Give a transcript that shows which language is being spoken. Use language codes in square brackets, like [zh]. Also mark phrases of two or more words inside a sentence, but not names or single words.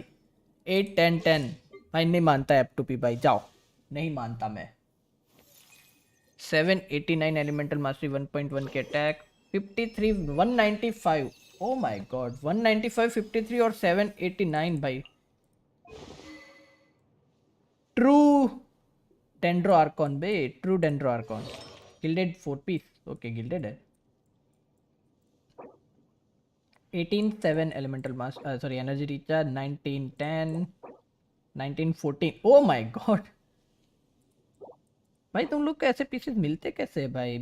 [hi] 8 10 10 भाई नहीं मानता F2P भाई, जाओ नहीं मानता मैं। 789 [en] elemental mastery [hi] 1.1 के अटैक 53 195, [en] oh my god [hi] 195 53 और 789 भाई। [en] True Dendro Archon bae, true Dendro Archon. Gilded 4 piece, okay Gilded [hi] है। 18 7 [en] elemental mas sorry energy recharge [hi] 19 10 19 14, [en] oh my god [hi] भाई तुम लोग को ऐसे पीसेस मिलते कैसे हैं भाई?